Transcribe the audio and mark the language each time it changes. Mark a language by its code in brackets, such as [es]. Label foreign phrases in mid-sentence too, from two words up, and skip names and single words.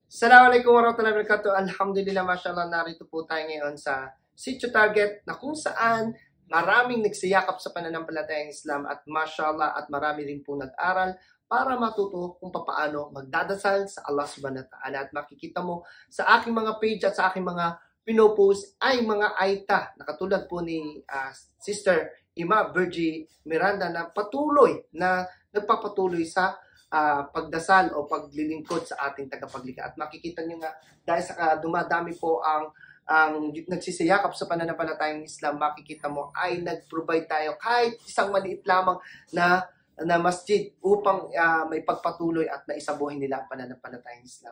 [ar] السلام عليكم ورحمة الله وبركاته. الحمد لله، ما شاء الله, [tl] narito po tayo ngayon sa Sitio Target na kung saan maraming nagsiyakap sa pananampalatayang Islam at mashallah at marami rin po nag-aral para matuto kung paano magdadasal sa Allah [ar] سبحانه وتعالى. [tl] At makikita mo sa aking mga page at sa aking mga pinopost ay mga aita na katulad po ni Sister Ima Virgie Miranda na patuloy na nagpapatuloy sa pagdasal o paglilingkod sa ating tagapaglikha. At makikita nyo nga, dahil sa dumadami po ang nagsisiyakap sa pananampalatayang Islam, makikita mo ay nag-provide tayo kahit isang maliit lamang na masjid upang may pagpatuloy at maisabuhin nila ang pananampalatayang Islam.